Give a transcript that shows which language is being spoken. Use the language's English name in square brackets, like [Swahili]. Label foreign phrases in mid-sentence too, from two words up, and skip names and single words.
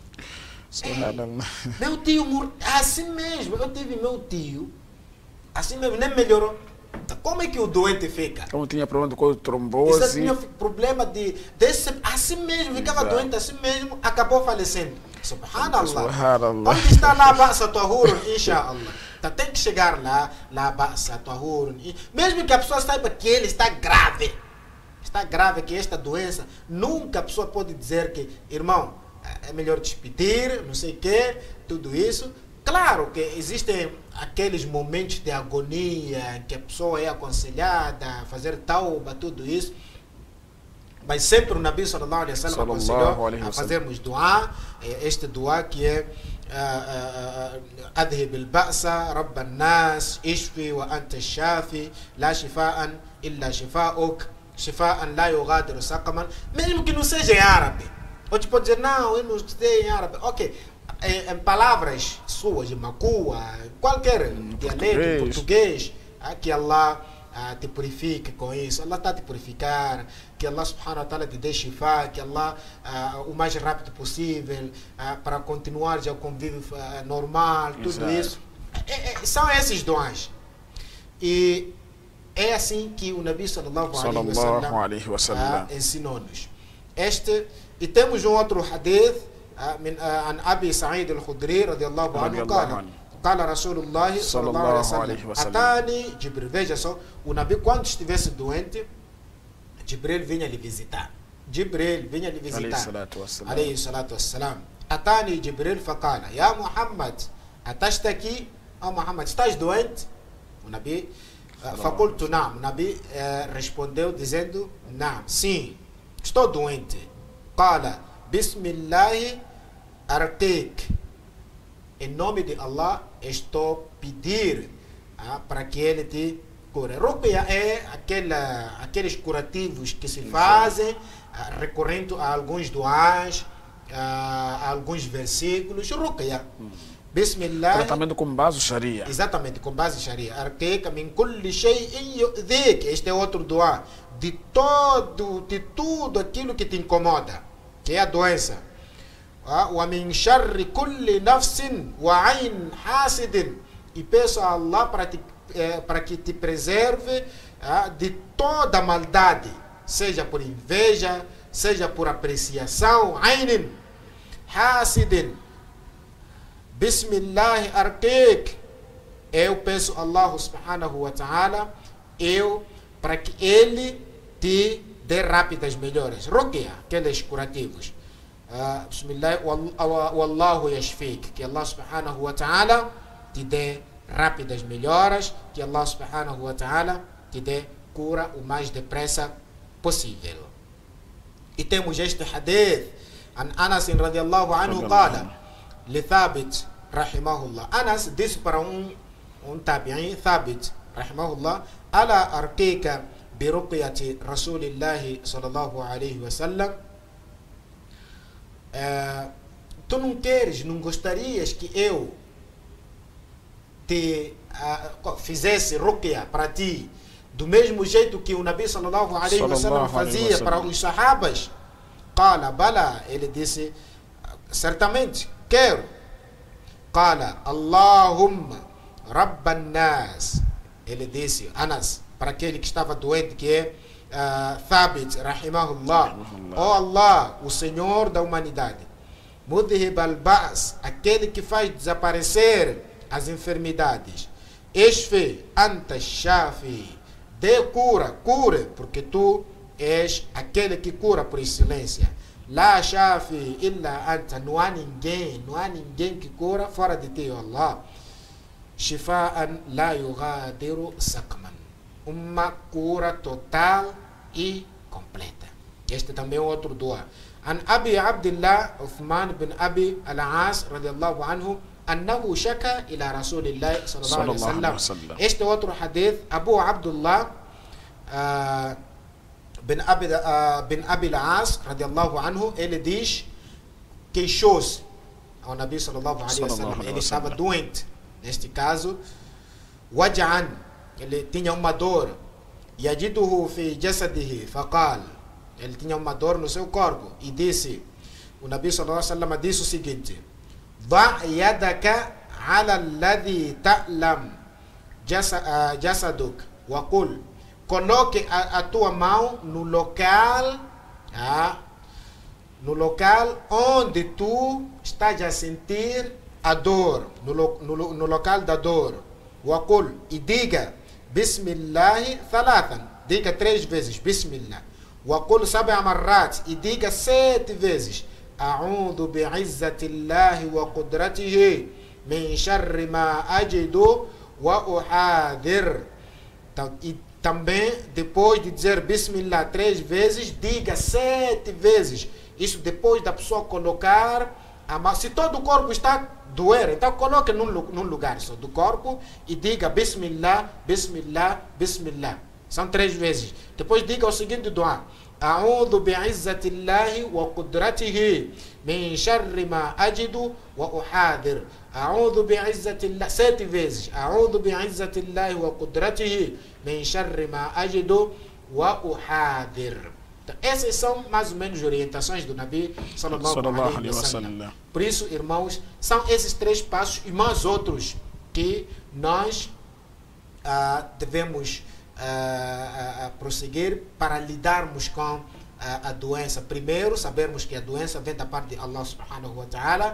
[Portuguese] meu tio morreu. Assim mesmo, eu tive meu tio, assim mesmo, nem melhorou. Como é que o doente fica? Como tinha problema com trombose. Isso tinha problema assim mesmo, ficava doente assim mesmo, acabou falecendo. Subhanallah. Onde está lá [Arabic] بأس طهور, إن شاء الله? [Portuguese] Então tem que chegar lá [Arabic] بأس طهور. [Portuguese] Mesmo que a pessoa saiba que ele está grave. Está grave que esta doença, nunca a pessoa pode dizer que, irmão, é melhor despedir, não sei o quê, tudo isso. Claro que existem aqueles momentos de agonia em que a pessoa é aconselhada a fazer tauba, tudo isso. Mas sempre o Nabi [Arabic] صلى الله عليه وسلم [Portuguese] aconselhou a fazermos dua, este dua que é [Arabic] أذهب البأس رب الناس اشف وأنت الشافي لا شفاء إلا شفاؤك. شفاء لا يغادر سقما. [Portuguese] Mesmo que não seja em árabe. Ou te pode dizer, não, eu não sei em árabe. Ok, em palavras suas, em macua, qualquer dialeto, português, que Allah te purifique com isso. Allah está a te purificar. Que [Arabic] الله سبحانه وتعالى [Portuguese] te dê shifa. Que Allah, o mais rápido possível, para continuar já o convívio normal, tudo isso. São esses dons. E é assim que o Nabi [Arabic] صلى الله عليه وسلم [Portuguese] ensinou-nos. E temos um outro hadith [Arabic] عن أبي سعيد الخدري رضي الله عنه قال رسول الله صلى الله عليه وسلم أتاني جبريل. [Portuguese] Veja só, o Nabi quando estivesse doente, Jibril vinha lhe visitar. Jibril vinha lhe visitar. [Arabic] عليه الصلاة والسلام. أتاني جبريل فقال يا محمد أتشتكي؟ [Portuguese] Muhammad, estás doente? O Nabi [Arabic] فقلت نعم. [Portuguese] O Nabi respondeu dizendo نعم, sim, estou doente. [Arabic] قال بسم الله أرقيك. [Portuguese] Em nome de Allah, estou pedir para que ele te cure. Ruqya é aqueles curativos que se fazem recorrendo a alguns duás, a alguns versículos. [Arabic] رقية. بسم الله. [Portuguese] Tratamento com base sharia. Exatamente, com base sharia. [Arabic] أرقيك من كل شيء يؤذيك. [Portuguese] Este é outro duá. De tudo aquilo que te incomoda, que é a doença. [Arabic] ومن شر كل نفس وعين حاسد. [Portuguese] E peço a Allah para que te preserve de toda maldade, seja por inveja, seja por apreciação. [Arabic] عين حاسد. بسم الله أرقيك. [Portuguese] Eu peço a [Arabic] الله سبحانه وتعالى [Portuguese] para que ele te dê rápidas melhoras. Ruqya, aqueles curativos. [Arabic] بسم الله والله يشفيك. [Portuguese] Que [Arabic] الله سبحانه وتعالى [Portuguese] te dê rápidas melhoras, que [Arabic] الله سبحانه وتعالى [Portuguese] te dê cura o mais depressa possível. E temos este hadith [Arabic] عن أنس رضي الله عنه قال لثابت رحمه الله. [Portuguese] Anas disse para um tabi'in, Thabit rahimahullah, [Arabic] ألا أرقيك برقية رسول الله صلى الله عليه وسلم. [Portuguese] Tu não queres, não gostarias que eu te fizesse ruqya para ti do mesmo jeito que o Nabi [Arabic] صلى الله عليه وسلم [Portuguese] fazia para os sahabas? [Arabic] قال بلى. [Portuguese] Ele disse, certamente quero. [Arabic] قال اللهم رب الناس. [Portuguese] Ele disse, Anas, para aquele que estava doente, que é Thabit rahimahullah, oh Allah, o Senhor da humanidade, [Arabic] مذهب البأس, [Portuguese] aquele que faz desaparecer as enfermidades, [Arabic] اشف أنت الشافي, [Portuguese] dê cura, cure, porque tu és aquele que cura por excelência. [Arabic] لا شافي إلا أنت, [Portuguese] não há ninguém que cura fora de ti, Allah. [Arabic] شفاء لا يغادر سقما, [Portuguese] uma cura total e completa. Este também é outro dua. [Arabic] عن أبي عبد الله عثمان بن أبي العاص رضي الله عنه أنه شكا إلى رسول الله صلى الله عليه وسلم. [Portuguese] Este outro hadith, Abu Abdullah bin Abi al-As [Arabic] رضي الله عنه, [Portuguese] ele diz, queixou-se ao Nabi [Arabic] صلى الله عليه وسلم. [Portuguese] Ele estava doente, neste caso, waj'an, ele tinha uma dor, [Arabic] يجده في جسده فقال, [Portuguese] ele tinha uma dor no seu corpo, e disse, o Nabi [Arabic] صلى الله عليه وسلم [Portuguese] disse o seguinte: [Arabic] ضع يدك على الذي تألم جسدك وقل, [Portuguese] coloque a tua mão no local onde tu estás a sentir a dor, no local da dor. [Arabic] وقل, [Portuguese] e diga [Arabic] بسم الله ثلاثا, [Portuguese] diga 3 vezes Bismillah. [Arabic] وقل سبع مرات, [Portuguese] e diga 7 vezes [Arabic] أعوذ بعزة الله وقدرته من شر ما أجد وأحاذر. [Portuguese] E também, depois de dizer Bismillah 3 vezes, diga 7 vezes. Isso depois da pessoa colocar a mão. Se todo o corpo está doer, então coloque num lugar só do corpo e diga [Arabic] بسم الله، بسم الله، بسم الله. [Portuguese] São 3 vezes. Depois diga o seguinte dua: [Arabic] أعوذ بعزة الله وقدرته من شر ما أجد وأحاذر. أعوذ بعزة الله [Portuguese] 7 vezes. [Arabic] أعوذ بعزة الله وقدرته من شر ما أجد وأحاذر. [Portuguese] Então, essas são mais ou menos orientações do Nabi [Arabic] صلى الله عليه وسلم. [Portuguese] Por isso, irmãos, são esses 3 passos e mais outros que nós devemos prosseguir para lidarmos com a doença. Primeiro, sabermos que a doença vem da parte de [Arabic] الله سبحانه وتعالى.